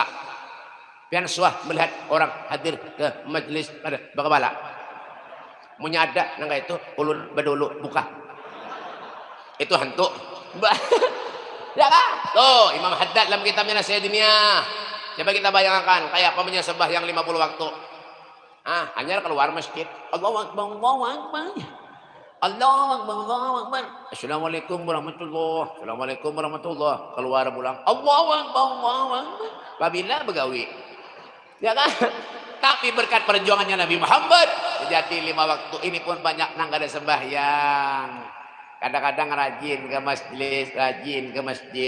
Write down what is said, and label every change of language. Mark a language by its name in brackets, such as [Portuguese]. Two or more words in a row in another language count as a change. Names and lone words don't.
[Banjar] Pian suah melihat orang hadir ke majlis kada berkepala. Munya ada nang itu ulun badulu buka. Itu hantu. Ya kan? Tuh Imam Haddad dalam kitabnya Sayyidiniyah. Coba kita bayangkan kayak apa punya sembahyang 50 waktu. Hanya keluar masjid. [Arabic] الله أكبر، الله أكبر. الله أكبر، الله أكبر. السلام عليكم ورحمة الله. السلام عليكم ورحمة الله. [Banjar] Keluar pulang. [Arabic] الله أكبر، الله أكبر. [Banjar] Babila begawi. Ya kan? Tapi berkat perjuangannya Nabi Muhammad jadi 5 waktu ini pun banyak nang ada sembahyang. Kadang-kadang rajin ke masjid.